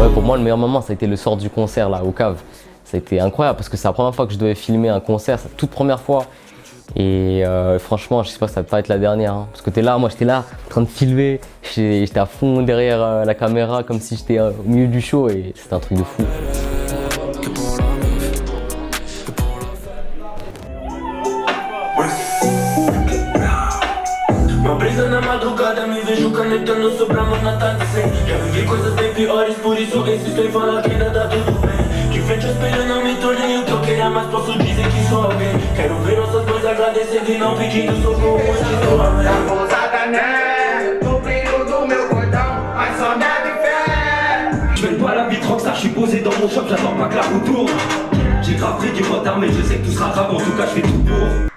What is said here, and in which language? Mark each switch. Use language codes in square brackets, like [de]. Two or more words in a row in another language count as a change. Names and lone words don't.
[fr] Ouais, pour moi, le meilleur moment, ça a été le soir du concert là, au Cave. Ça a été incroyable parce que c'est la première fois que je devais filmer un concert, c'est la toute première fois. Et franchement, je sais pas, ça va pas être la dernière. Hein, parce que t'es là, moi j'étais là, en train de filmer, j'étais à fond derrière la caméra comme si j'étais au milieu du show et c'était un truc de fou. [pt] Na madrugada me vejo canetando soprando na taça. Já vivi coisas bem piores, por isso insisto em falar que ainda dá tudo bem. De frente ao espelho não me tornei o que eu queria, mas posso dizer que sou alguém. Quero ver nossas mães agradecendo e não pedindo socorro antes do amém. Tá pousada, né? Do brilho do meu cordão, mas só deve fé. [fr] Je mène pas la vie rockstar, je suis posé dans mon shop, j'attends pas que la roue tourne. J'ai grave pris du retard, mais je sais que tout sera grave, en tout cas je fais tout pour.